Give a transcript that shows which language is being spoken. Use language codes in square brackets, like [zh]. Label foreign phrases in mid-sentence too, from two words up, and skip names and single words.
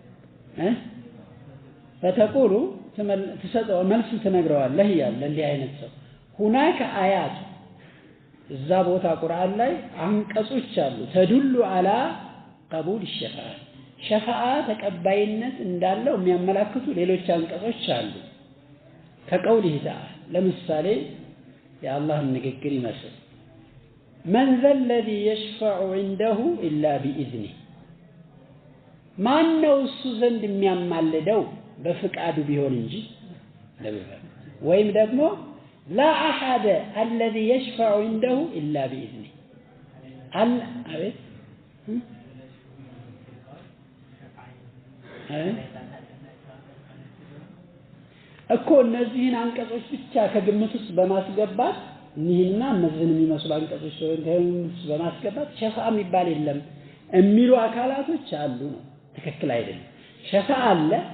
[am] ፈተቁሉ ተሰጠው መልስ ትነግረዋለህ ይላል እንዲህ አይነት ሰው [ar] هناك آيات [am] እዛ ቦታ ቁርአን ላይ አንቀጾች አሉ [ar] تدل على قبول [am] ሸፋዓ ተቀባይነት እንዳለው የሚያመላክቱ ሌሎች አንቀጾች አሉ [ar] كقوله تعالى [am] ለምሳሌ የአላህ ንግግር ይመስል [ar] من ذا الذي يشفع عنده إلا بإذنه [am] ማን ነው እሱ ዘንድ የሚያማልደው በፍቃዱ ቢሆን እንጂ ወይም ደግሞ [ar] لا أحد الذي يشفع عنده إلا بإذنه أبد [am] እኮ እነዚህን አንቀጾች ብቻ ከግምት ውስጥ በማስገባት እነዚህና እነዚህን የሚመስሉ አንቀጾች በማስገባት ሸፋዓ የሚባል የለም የሚሉ አካላቶች አሉ ነው ትክክል አይደለም ሸፋዓ አለ